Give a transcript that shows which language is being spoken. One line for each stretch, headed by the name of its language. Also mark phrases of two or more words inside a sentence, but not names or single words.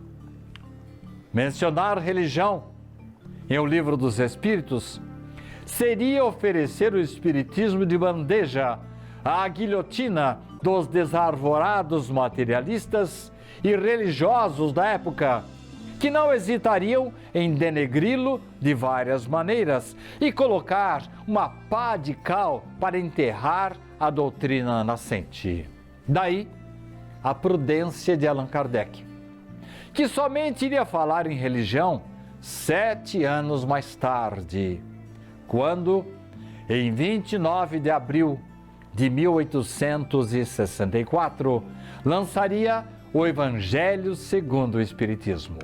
Portuguese: Mencionar religião em O Livro dos Espíritos seria oferecer o espiritismo de bandeja à guilhotina dos desarvorados materialistas e religiosos da época, que não hesitariam em denegri-lo de várias maneiras e colocar uma pá de cal para enterrar a doutrina nascente. Daí a prudência de Allan Kardec, que somente iria falar em religião 7 anos mais tarde, quando, em 29 de abril de 1864, lançaria o Evangelho segundo o Espiritismo.